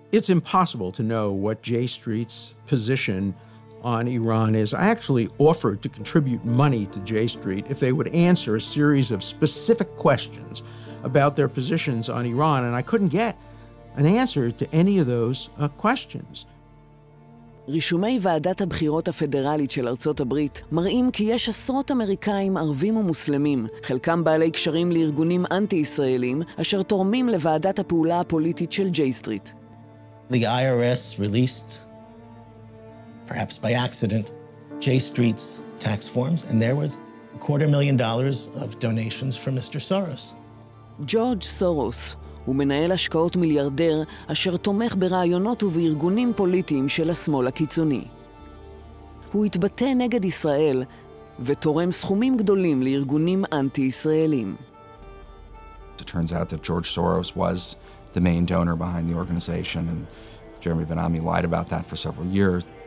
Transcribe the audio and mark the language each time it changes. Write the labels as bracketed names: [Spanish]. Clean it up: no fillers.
[English] It's impossible to know what J-Street's position on Iran is. I actually offered to contribute money to J-Street if they would answer a series of specific questions about their positions on Iran, and I couldn't get an answer to any of those questions. [Hebrew] רישומי ועדת הבחירות הפדרלית של ארצות הברית מראים כי יש עשרות אמריקאים ערבים ומוסלמים, חלקם בעלי קשרים לארגונים אנטי-ישראלים, אשר תורמים לוועדת הפעולה הפוליטית של ג'יי-סטריט. [English] The IRS released, perhaps by accident, J-Street's tax forms, and there was $250,000 of donations from Mr. Soros. [Hebrew] ג'ורג' סורוס הוא מנהל השקעות מיליארדר אשר תומך ברעיונות ובארגונים פוליטיים של השמאל הקיצוני. הוא התבטא נגד ישראל ותורם סכומים גדולים לארגונים אנטי-ישראלים. [English] It turns out that George Soros was the main donor behind the organization, and Jeremy Benami lied about that for several years.